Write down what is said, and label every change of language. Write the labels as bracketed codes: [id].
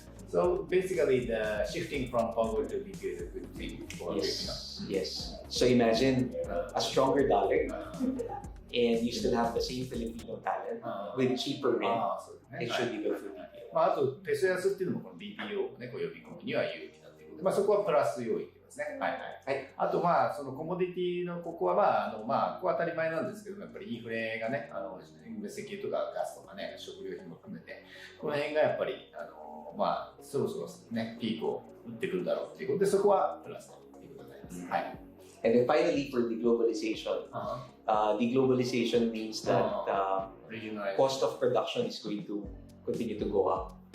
[en] So basically, the shifting from POGO to BPO is a good thing for Yes. So imagine a stronger dollar, and you still have the same Filipino talent with cheaper rent. It should be good for BPO. [ja] あとペソ安っていうのもこの BPO をね、こう呼び込むには有利だということで、そこはプラス要因ですね。あとそのコモディティのここはここは当たり前なんですけど、やっぱりインフレがね、石油とかガスとかね、食料品も含めて、この辺がやっぱりそろそろね、ピークを打ってくるだろうということで、そこはプラスということになります。 [en] And then finally, for deglobalization, deglobalization means that cost of production is going to continue to go up.